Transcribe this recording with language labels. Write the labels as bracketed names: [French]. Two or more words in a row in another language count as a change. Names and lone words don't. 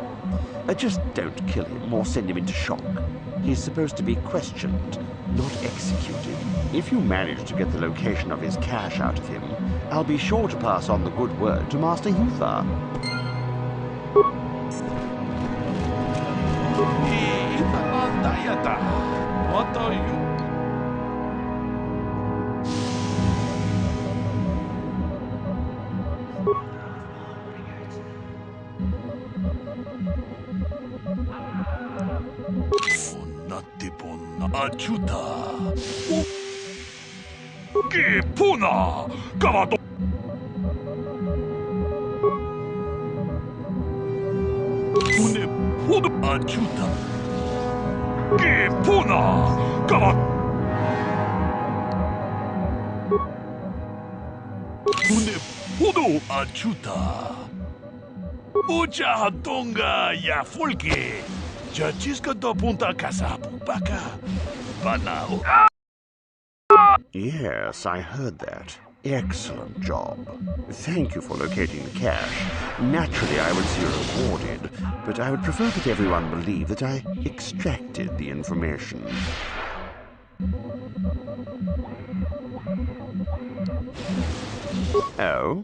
[English] Just don't kill him or send him into shock. He's supposed to be questioned, not executed. If you manage to get the location of his cache out of him, I'll be sure to pass on the good word to Master Yuthar. What are you? Achuta. Que puna! Gavado. Une pudo achuta. Que puna! Gavado. Une pudo achuta. Ucha hatonga ya folke. Chachisca do punta casapu baka. Banao. Yes, I heard that. Excellent job. Thank you for locating the cache. Naturally, I would see you rewarded, but I would prefer that everyone believe that I extracted the information. Oh?